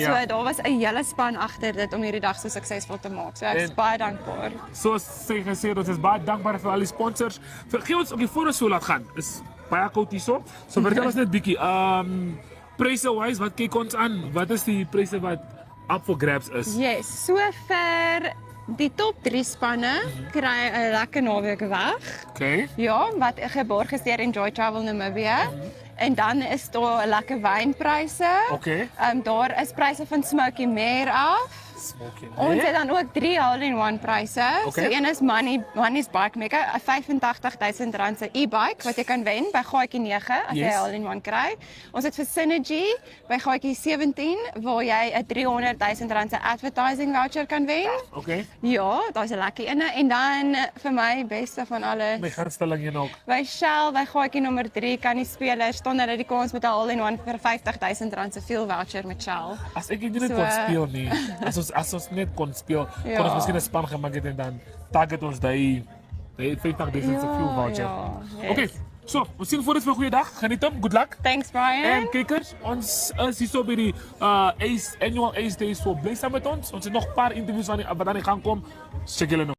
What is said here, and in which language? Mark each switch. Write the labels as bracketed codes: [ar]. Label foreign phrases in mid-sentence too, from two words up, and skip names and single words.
[af] So daar was 'n hele span agter dit om hierdie dag so suksesvol te maak. So ek is En- baie dankbaar. Soos sy gesê het, ons is baie dankbaar vir al die sponsors. Gee ons ook die voor ons so laat gaan. Is baie koud hierso. So vertel ons net bietjie. Pryse wise, wat kyk ons aan? Wat is die pryse wat [en] up for grabs [af] is? Yes, so vir die top 3 spanne kry 'n lekker naweek weg. Okay. Ja, wat geborg is deur Enjoy Travel Namibia. En dan is daar 'n lekker wynpryse. Okay. Daar is pryse van Smoky Mare af. Smoking. Ons het dan ook 3 all-in-one pryse. Okay. So een is Money's Bike Mecca, 'n R85,000 se e-bike wat jy kan wen by Gaatjie 9 as jy Yes. 'n all-in-one kry. Ons het vir Synergy by Gaatjie 17 waar jy 'n R300,000 se [en] advertising voucher [af] kan wen. Okay. Ja, daar's 'n lekker ene en dan vir my beste van alles. My gunsteling een ook. By Shell, by Gaatjie nommer 3 kan die spelers staan hulle die kans met 'n all-in-one vir R50,000 se [en] fuel voucher [af] met Shell. As ek dit net So, kon speel nie. As ons net kon speel, kon Ja. ons miskien 'n span gemaak het en dan target ons die 50,000 se [en] fuel voucher. [af] ja, yes. Okay. So, ons sien voor dit vir 'n goeie dag. Geniet hom. [en] Good luck. Thanks Brian. [af] En kykers, ons is hier so by die Ace Annual Ace Days, so bly saam met ons. Ons het nog 'n paar interviews wat aan die gang kom. Check julle nou.